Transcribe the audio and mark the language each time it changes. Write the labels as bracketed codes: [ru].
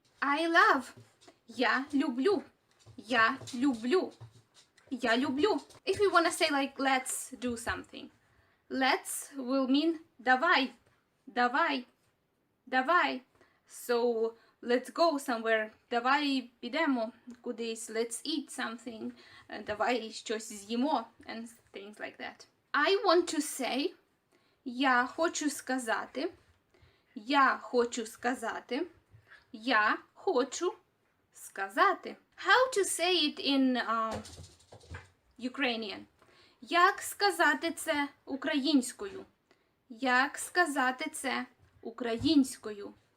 [en] I love. [uk] Я люблю. Я люблю. я люблю. [en] If you want to say like let's do something. Let's will mean [uk] давай, давай, давай. [en] So let's go somewhere. [uk] Давай підемо кудись. [en] Let's eat something. [uk] Давай щось з'їмо. [en] And things like that. I want to say. [uk] Я хочу сказати. Я хочу сказати. Я хочу сказати. [en] How to say it in Ukrainian? [uk] Як сказати це українською? Як сказати це українською?